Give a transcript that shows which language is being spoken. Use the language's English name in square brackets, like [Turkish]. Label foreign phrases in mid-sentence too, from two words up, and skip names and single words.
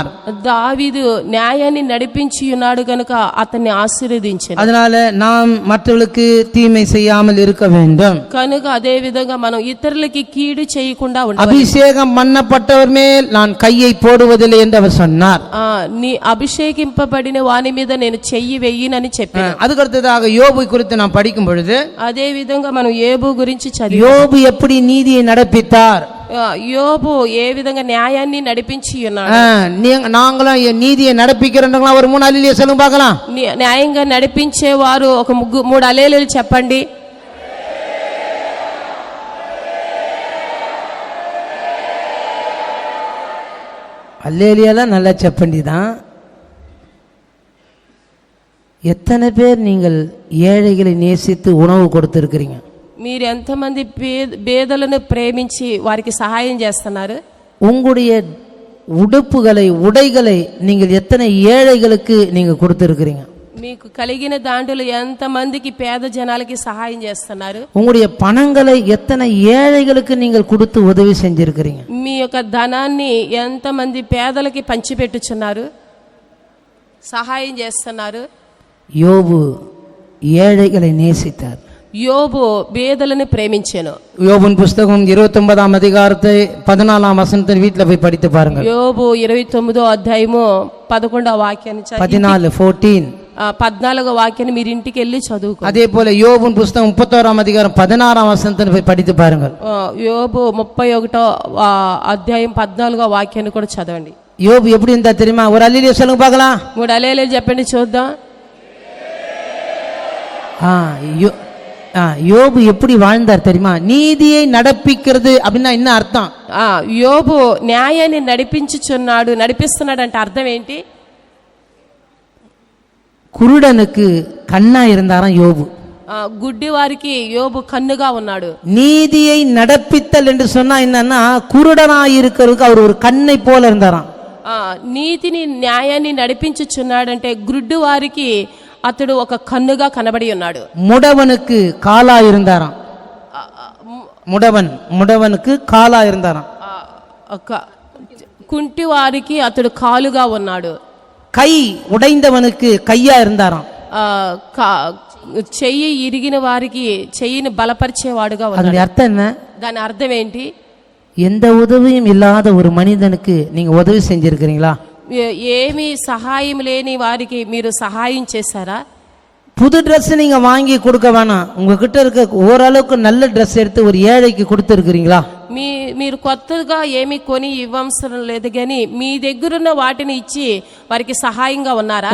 [Telugu] దావీదు న్యాయాన్ని నడిపించి ఉన్నాడు కనుక అతన్ని ఆశీర్వదించాడు. [Tamil] அதனால நாம் மற்றவர்களுக்கு தீமை செய்யாமல் இருக்க வேண்டும். [Telugu] కనుక అదే విధంగా మనం ఇతరులకి కీడు చేయకుండా ఉండాలి. [Tamil] அபிஷேகம் பண்ணப்பட்டவர் மேல் நான் கையை போடுவதில்லை என்று அவர் சொன்னார். [Telugu] నీ అభిషేకింపబడిన వాని మీద నేను చెయ్యి వెయ్యనని చెప్పాను. [Tamil] அதுக்கடுத்ததாக யோபு குறித்து நாம் படிக்கும் பொழுது [Telugu] అదే విధంగా మనం యోబు గురించి చదివి [Tamil] யோபு எப்படி நீதியை நடப்பித்தார், [Telugu] యోబు ఏ విధంగా న్యాయాన్ని నడిపించి ఉన్నాడు. [Tamil] நாங்களும் நீதியை நடப்பிக்கிறோம் ஒரு 3 அல்லேலூயா சொல்லுங்க பார்க்கலாம். [Telugu] న్యాయంగా నడిపించేవారు ఒక 3 హల్లెలూయా చెప్పండి. [Tamil] அல்லேலூயாலாம் நல்லா చెప్పండి தான். எத்தனை பேர் நீங்கள் ஏழைகளை நேசித்து உணவு கொடுத்திருக்கிறீங்க? [Telugu] మీరు ఎంతమంది పేదలను ప్రేమించి వారికి సహాయం చేస్తున్నారు? [Tamil] உங்களுடைய உடைகளை நீங்கள் எத்தனை ஏழைகளுக்கு நீங்க கொடுத்திருக்கிறீங்க? [Telugu] మీకు కలిగిన దాంట్లో ఎంతమందికి పేద జనాలకి సహాయం చేస్తున్నారు? [Tamil] உங்களுடைய பணங்களை எத்தனை ஏழைகளுக்கு நீங்கள் கொடுத்து உதவி செஞ்சிருக்கிறீங்க? [Telugu] మీ యొక్క ధనాన్ని ఎంతమంది పేదలకి పంచిపెట్టుచున్నారు, సహాయం చేస్తున్నారు? [Tamil] யோபு ஏழைகளை நேசித்தார். [Telugu] యోబు పేదలను ప్రేమించెను. [Tamil] யோபின் புஸ்தகம் 29ஆம் அதிகாரத்தை 14ஆம் வசனத்தை வீட்ல போய் படித்து பாருங்க. [Telugu] యోబు 29వ అధ్యాయము 11వ వాక్యాన్ని 14వ వాక్యాన్ని మీరు ఇంటికి వెళ్ళి చదువుకో. [Tamil] அதே போல யோபின் புஸ்தகம் 31ஆம் அதிகாரம் 16ஆம் வசனத்தை போய் படித்து பாருங்க. [Telugu] యోబు 31వ అధ్యాయం 14వ వాక్యాన్ని కూడా చదవండి. [Tamil] யோபு எப்படி இருந்தா தெரியுமா? ஒரு அல்லேலூயா சொல்லுங்க பார்க்கலாம். [Telugu] 3 హల్లెలూయా చెప్పండి చూద్దాం. [Tamil] யோபு எப்படி வாழ்ந்தார் தெரியுமா? நீதியை நடப்பிக்கிறது அப்படின்னா என்ன அர்த்தம்? [Telugu] యోబు న్యాయాన్ని నడిపిస్తున్నాడు అంటే అర్థం ఏంటి? [Tamil] குருடனுக்கு கண்ணா இருந்தாராம் யோபு. [Telugu] గుడ్డి వారికి యోబు కన్నుగా ఉన్నాడు. [Tamil] நீதியை நடப்பித்தல் என்று சொன்னா என்னன்னா, குருடனாய் இருக்கிறதுக்கு அவர் ஒரு கண்ணை போல இருந்தாராம். [Telugu] నీతిని న్యాయాన్ని నడిపించుచున్నాడంటే గుడ్డి వారికి అతడు ఒక కన్నుగా కనబడి ఉన్నాడు. [Tamil] முடவனுக்கு காலா இருந்தாராம். முடவனுக்கு காலா இருந்தாராம். [Telugu] కుంటి వారికి అతడు కాలుగా ఉన్నాడు. [Tamil] கை உடைந்தவனுக்கு கையா இருந்தாராம். [Telugu] చెయ్యి ఇరిగిన వారికి చెయ్యిని బలపరిచేవాడుగా ఉన్నాడు. [Tamil] అర్థం என்ன? [Telugu] దాని అర్థం ఏంటి? [Tamil] எந்த உதவியும் இல்லாத ஒரு மனிதனுக்கு நீங்க உதவி செஞ்சிருக்கிறீங்களா? [Telugu] ఏమి సహాయం లేని వారికి మీరు సహాయం చేశారా? [Tamil] புது ட்ரெஸ் நீங்க வாங்கி கொடுக்க வேணாம், உங்ககிட்ட இருக்க ஓரளவுக்கு நல்ல ட்ரெஸ் எடுத்து ஒரு ஏழைக்கு கொடுத்துருக்கிறீங்களா? [Telugu] మీరు కొత్తగా ఏమి కొని ఇవ్వవసరం లేదు, కానీ మీ దగ్గరున్న వాటిని ఇచ్చి వారికి సహాయంగా ఉన్నారా?